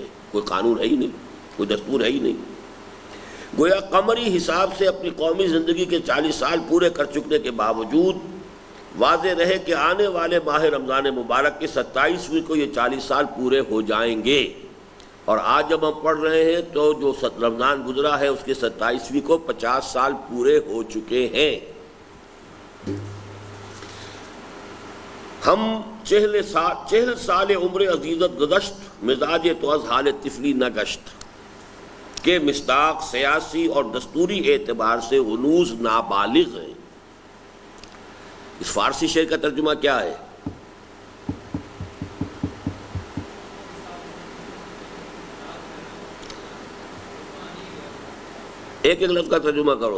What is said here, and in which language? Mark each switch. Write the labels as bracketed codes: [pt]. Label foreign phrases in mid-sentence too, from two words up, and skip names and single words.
[ur] کوئی قانون ہے ہی نہیں، کوئی دستور ہے ہی نہیں۔ گویا قمری حساب سے اپنی قومی زندگی کے 40 سال پورے کر چکنے کے باوجود واضح رہے کہ آنے والے ماہ رمضان مبارک کے 27ویں کو یہ 40 سال پورے ہو جائیں گے، اور آج جب ہم پڑھ رہے ہیں تو جو رمضان گزرا ہے اس کے 27ویں کو 50 سال پورے ہو چکے ہیں۔ [fa] ہم 40 سال عمر عزیزت گذشت، مزاج تو از حال طفلی نہ گشت [ur] کے مصداق سیاسی اور دستوری اعتبار سے ہنوز نابالغ ہیں۔ اس فارسی شعر کا ترجمہ کیا ہے؟ ایک ایک لفظ کا ترجمہ کرو۔